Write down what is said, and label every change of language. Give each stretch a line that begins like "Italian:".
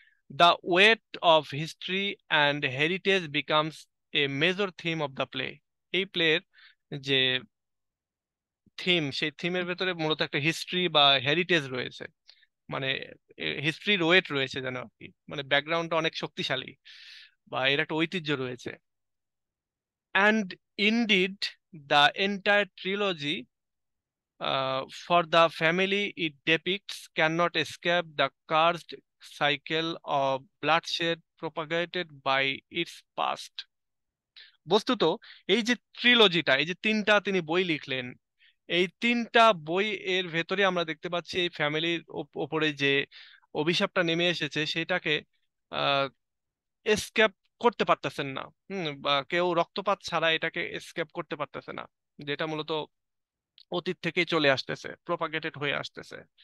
English: The weight of history and heritage becomes a major theme of the play.
Bangla: এই প্লের যে theme, সেই থিমের ভেতরে মূলত একটা হিস্ট্রি বা হেরিটেজ রয়েছে, মানে হিস্ট্রির ওয়েট রয়েছে যেন আর কি, মানে ব্যাকগ্রাউন্ডটা অনেক শক্তিশালী বা এর একটা ঐতিহ্য রয়েছে।
English: And indeed, the entire trilogy for the family it depicts cannot escape the cursed cycle of bloodshed propagated by its past.
Bangla: বস্তুত এই যে ট্রিলজিটা, এই যে তিনটা তিনি বই লিখলেন, এই তিনটা বই এর ভেতরে আমরা দেখতে পাচ্ছি এই ফ্যামিলির ওপরে যে অভিশাপটা নেমে এসেছে সেটাকে এসকেপ করতে পারতেছেন না। বা কেউ রক্তপাত ছাড়া এটাকে এসকেপ করতে পারতেছে না, যেটা মূলত অতীত থেকেই চলে আসতেছে, প্রপাগেটেড হয়ে আসতেছে।